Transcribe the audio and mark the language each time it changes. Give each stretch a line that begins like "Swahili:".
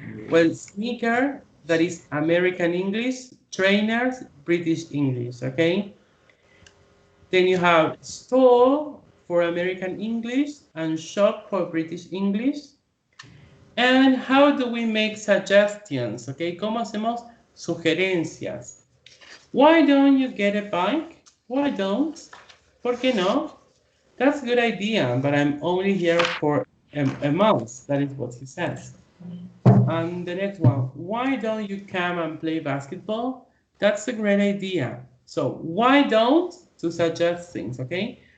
English: Well, sneaker, that is American English, trainers, British English, okay? Then you have store for American English and shop for British English. And how do we make suggestions, okay?
Spanish: ¿Cómo hacemos sugerencias?
English: Why don't you get a bike? Why don't?
Spanish: ¿Por qué no?
English: That's a good idea, but I'm only here for a month. That is what he says. And the next one, why don't you come and play basketball? That's a great idea. So, why don't to suggest things, okay?